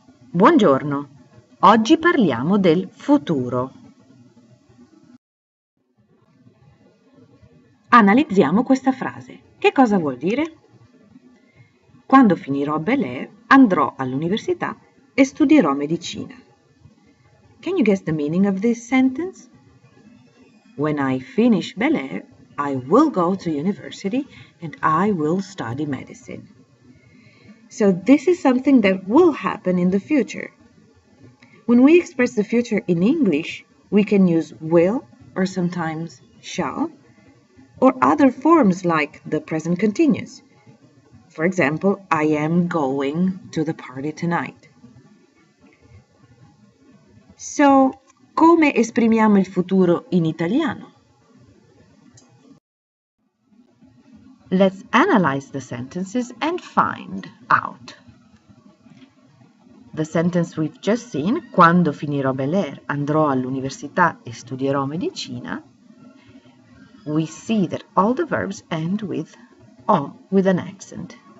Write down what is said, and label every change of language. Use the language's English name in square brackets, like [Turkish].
[Italian] Buongiorno, oggi parliamo del futuro. Analizziamo questa frase. Che cosa vuol dire? Quando finirò a Bel Air andrò all'università e studierò medicina. [English] Can you guess the meaning of this sentence? When I finish Bel Air, I will go to university and I will study medicine. So this is something that will happen in the future. When we express the future in English, we can use will or sometimes shall, or other forms like the present continuous. For example, I am going to the party tonight. [Italian] So, come esprimiamo il futuro in italiano? [English] Let's analyze the sentences and find out. The sentence we've just seen, [Italian] quando finirò Bel Air andrò all'università e studierò medicina, [English] we see that all the verbs end with O, with an accent.